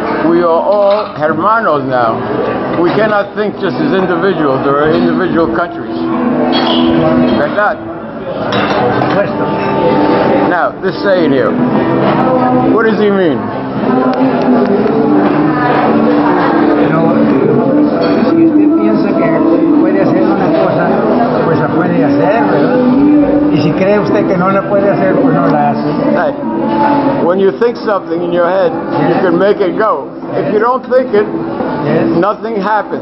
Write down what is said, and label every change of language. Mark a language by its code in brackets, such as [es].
[en] We are all hermanos now. We cannot think just as individuals or individual countries. Like that. Now, this saying here, what does he mean? [es] Si usted piensa que puede hacer una cosa, pues la puede hacer, ¿verdad? Y si cree usted que no la puede hacer, pues no la hace. [en] Hey, when you think something in your head, you can make it go. If you don't think it, nothing happens.